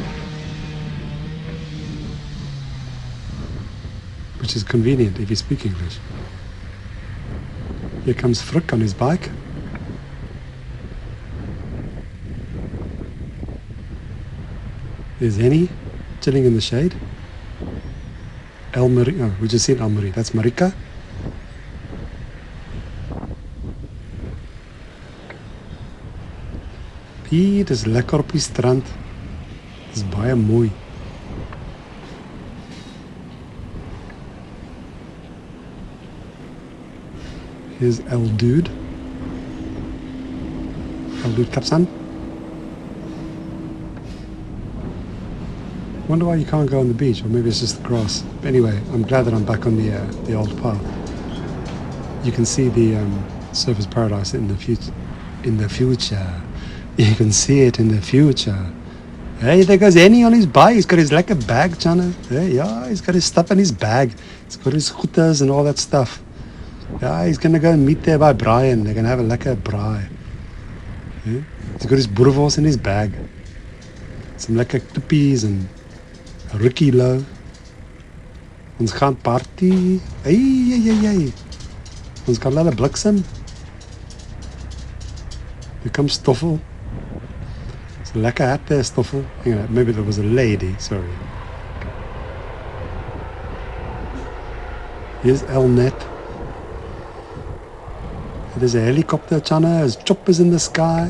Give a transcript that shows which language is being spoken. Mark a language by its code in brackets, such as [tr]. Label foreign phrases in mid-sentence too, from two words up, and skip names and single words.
[en] Which is convenient if you speak English. Here comes Frick on his bike. There's Henny chilling in the shade. Elmarie, oh, we just seen Elmarie. That's Marika. [af] Hier, dis lekker op die strand. Dis baie mooi. [en] Here's El Dude. El Dude Kapsan. Wonder why you can't go on the beach, or maybe it's just the grass. But anyway, I'm glad that I'm back on the old path. You can see the Surfers Paradise in the future. In the future. You can see it in the future. Hey, there goes Henny on his bike. He's got his lekker bag, Chana. Hey, yeah, he's got his stuff in his bag. He's got his goeders and all that stuff. Yeah, he's going to go and meet there by Brian. They're going to have a [af] lekker braai. [en] Yeah? He's got his boerewors in his bag. Some [af] lekker tuppies [en] and a Ricky low. [af] Ons gaan party. Hey. Ons gaan laat bliksem. [en] Here comes [af] Stoffel. [en] It's a lekker hat there, Stoffel. Hang on, maybe there was a lady, sorry. Here's Elnet. There's a helicopter, Chana. There's choppers in the sky.